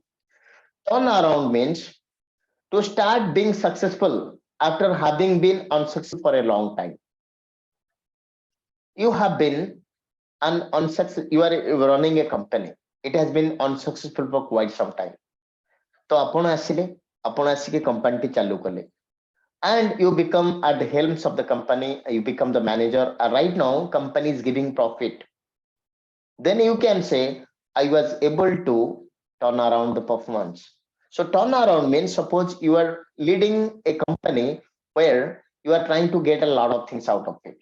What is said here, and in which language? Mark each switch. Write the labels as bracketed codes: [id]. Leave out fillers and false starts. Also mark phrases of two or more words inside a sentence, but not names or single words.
[en] Turn around means to start being successful after having been unsuccessful for a long time. You have been an unsuccessful, you are running a company. It has been unsuccessful for quite some time. तो [or] ଆପଣ ଆସିକି company ଚାଲୁ କଲେ [en] and you become at the helms of the company, you become the manager. Right now company is giving profit. Then you can say, I was able to turn around the performance. So turn around means suppose you are leading a company where you are trying to get a lot of things out of it.